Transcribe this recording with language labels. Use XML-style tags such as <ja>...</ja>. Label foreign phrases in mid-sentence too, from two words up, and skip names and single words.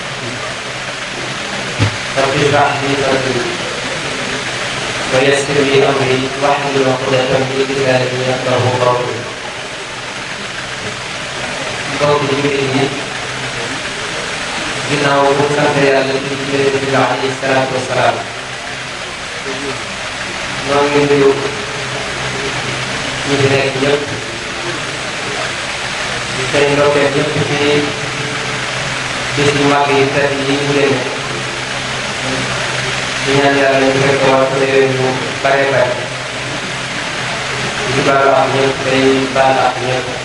<ar>رب اشرح لي صدري ويسر لي أمري واحلل عقدة من لساني يفقهوا قولي.</ar> <wo>mbokk jullit yi ginnaaw bu sant Yàlla ci Yonent bi</wo> <ar>عليه الصلاة والسلام</ar> <wo>ñoo ngi nuyu ñi fi nekk ñëpp di tey ndokkeel ñëpp ci bis yu mag yi tedd yi ñu leen di ñaan Yàlla ñu fekk waat réew yu bare bare di baalu ak ñëpp day baal ak ñëpp</wo>